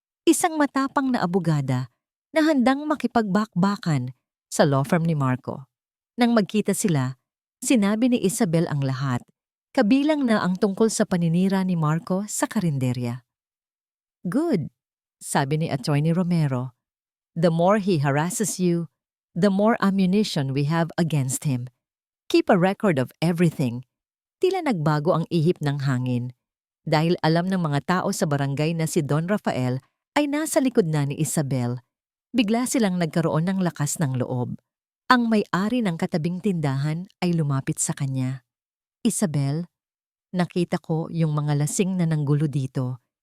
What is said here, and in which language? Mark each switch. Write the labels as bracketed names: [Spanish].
[Filipino] Isang matapang na abogada na handang makipagbakbakan sa law firm ni Marco. Nang magkita sila, sinabi ni Isabel ang lahat, kabilang na ang tungkol sa paninira ni Marco sa karinderya. [English] Good, [Filipino] sabi ni [English] Attorney Romero. The more he harasses you, the more ammunition we have against him. Keep a record of everything. [Filipino] Tila nagbago ang ihip ng hangin. Dahil alam ng mga tao sa barangay na si Don Rafael ay nasa likod na ni Isabel, bigla silang nagkaroon ng lakas ng loob. Ang may-ari ng katabing tindahan ay lumapit sa kanya. Isabel, nakita ko yung mga lasing na nanggulo dito.